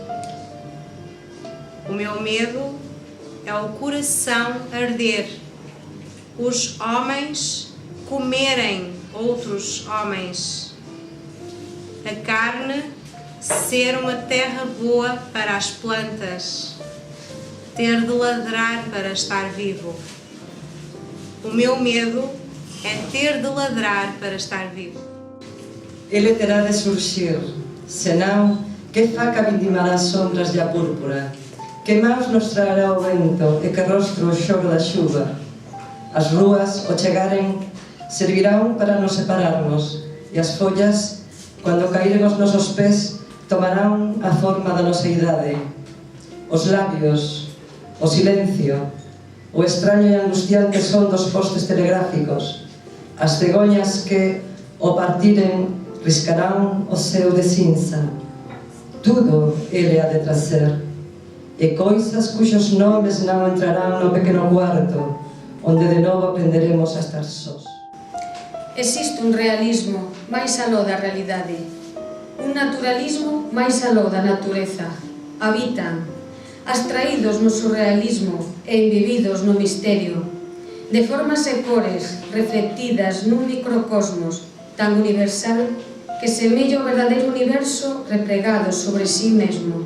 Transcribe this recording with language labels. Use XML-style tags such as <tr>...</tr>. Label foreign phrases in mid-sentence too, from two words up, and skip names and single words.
<pt>O meu medo é o coração arder, os homens comerem outros homens, a carne ser uma terra boa para as plantas, ter de ladrar para estar vivo. O meu medo é ter de ladrar para estar vivo.</pt> <gl>Ele terá de surxir, senão, que faca vindimará as sombras e a púrpura, que mãos nos traerá o vento e que rostro o xoro da xuva. As ruas, ao chegaren, servirán para nos separarnos, e as follas, cando caíren os nosos pés, tomarán a forma da nosa idade. Os labios, o silencio, o extraño e angustiante son dos postes telegráficos, as cegoñas que, ao partiren, riscarán o ceo de cinza. Tudo ele ha de trazer, e coisas cuxos nomes non entrarán no pequeno cuarto, onde de novo aprenderemos a estar sós. Existe un realismo máis aló da realidade, un naturalismo máis aló da natureza. Habitan, abstraídos no surrealismo e embebidos no misterio, de formas e cores reflectidas nun microcosmos tan universal que semella o verdadeiro universo replegado sobre sí mesmo.</gl>